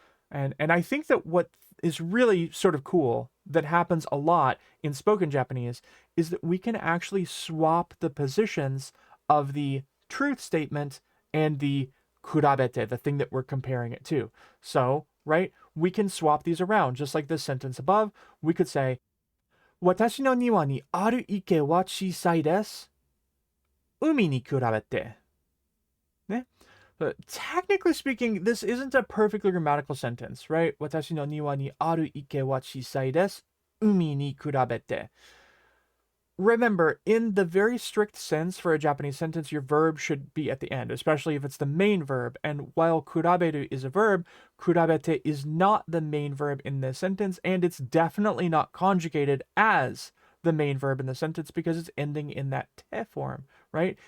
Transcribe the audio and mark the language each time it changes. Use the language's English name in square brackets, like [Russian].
[English] And I think that what is really sort of cool that happens a lot in spoken Japanese is that we can actually swap the positions of the truth statement and the kurabete, the thing that we're comparing it to. So, right, we can swap these around, just like this sentence above. We could say, [Japanese] 私の庭にある池は小さいです。海に比べて。ね? [English] But technically speaking, this isn't a perfectly grammatical sentence, right? [Japanese] 私の庭にある池は小さいです。海に比べて。 [English] Remember, in the very strict sense for a Japanese sentence, your verb should be at the end, especially if it's the main verb. And while kuraberu is a verb, kurabete is not the main verb in this sentence, and it's definitely not conjugated as the main verb in the sentence because it's ending in that te form, right?